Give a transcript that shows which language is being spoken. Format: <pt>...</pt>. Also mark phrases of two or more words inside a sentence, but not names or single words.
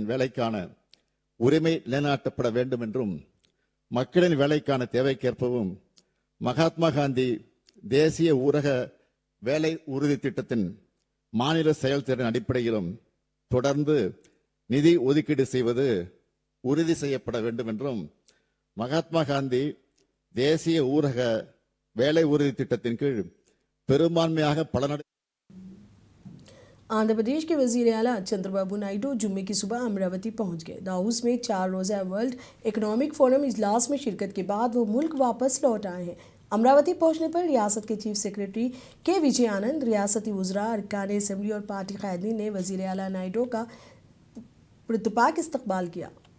<ta>வேலைக்கான உரிமை நிலைநாட்டப்பட வேண்டும் என்றும் மக்களின் வேலைக்கான தேவைக்கேற்பவும் மகாத்மா காந்தி தேசிய ஊரக வேலை உறுதி திட்டத்தின் மாநில செயல்திறன் அடிப்படையிலும் தொடர்ந்து நிதி ஒதுக்கீடு செய்வது உறுதி செய்யப்பட வேண்டும் என்றும் மகாத்மா காந்தி தேசிய ஊரக வேலை உறுதி திட்டத்தின் கீழ் பெரும்பான்மையாக பலனடை</ta> <ur>آندھرا پردیش کے وزیر اعلیٰ چندر بابو نائیڈو جمعے کی صبح امراوتی پہنچ گئے۔ داؤس میں 4 روزہ ورلڈ اکنامک فورم اجلاس میں شرکت کے بعد وہ ملک واپس لوٹ آئے ہیں۔ امراوتی پہنچنے پر ریاست کے چیف سیکریٹری کے وجے آنند، ریاستی وزراء، ارکان اسمبلی اور پارٹی قائدین نے وزیر اعلیٰ نائیڈو کا پرتپاک استقبال کیا۔</ur>